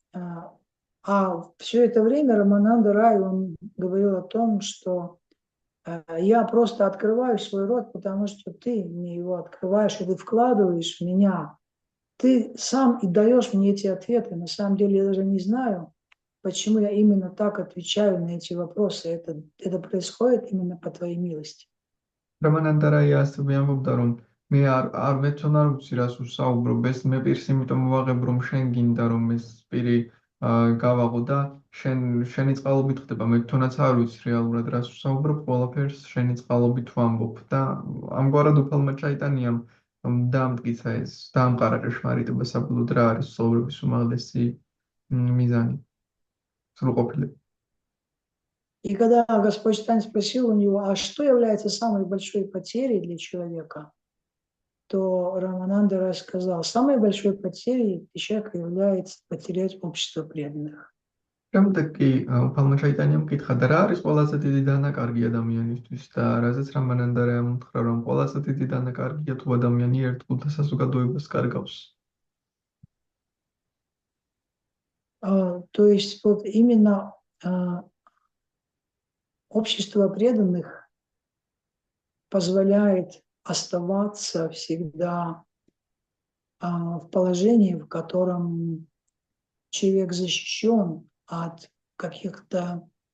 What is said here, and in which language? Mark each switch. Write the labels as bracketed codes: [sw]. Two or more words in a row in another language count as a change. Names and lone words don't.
[ru] все это время Рамананда Рай, он говорил о том, что я просто открываю свой рот, потому что ты мне его открываешь, и ты вкладываешь в меня. Ты сам и даешь мне эти ответы. На самом деле я даже не знаю, почему я именно так отвечаю на эти вопросы. Это происходит именно по твоей милости. [ka] რამანანდარაია ასევე ამბობდა, რომ მე არ მეცόν არ ვიცი რას უსაუბრობ, ეს მე პირს იმიტომ მოვაღებ, რომ შენ გინდა რომ ეს პირი გავაღო და შენი წყალობით ხდება, მე თვითონაც არ ვიცი რეალურად რას უსაუბრობ, ყველაფერს შენი წყალობით ვამბობ და ამგვარად უფალმა ჩაიტანიამ დაამტკიცა ეს, დაამყარა ჭეშმარიტება საბოლოოდ რა არის ცხოვრების უმაღლესი მიზანი, სრულყოფილება. [ru] И когда Господь Тань спросил у него, а что является самой большой потерей для человека, то Рамананда рассказал, самой большой потерей для человека является потерять общество преданных. [ka] შემდეგ კი უფალმა ჩაიტანიამ კითხა და რა არის ყველაზე დიდი დანაკარგი ადამიანისთვის და რაზეც რამანანდარა ამთხრა, რომ ყველაზე დიდი დანაკარგია თუ ადამიანი ერთგულ საზოგადოებას კარგავს. [ru] То есть вот именно общество преданных позволяет оставаться всегда в положении, в котором человек защищен от каких-то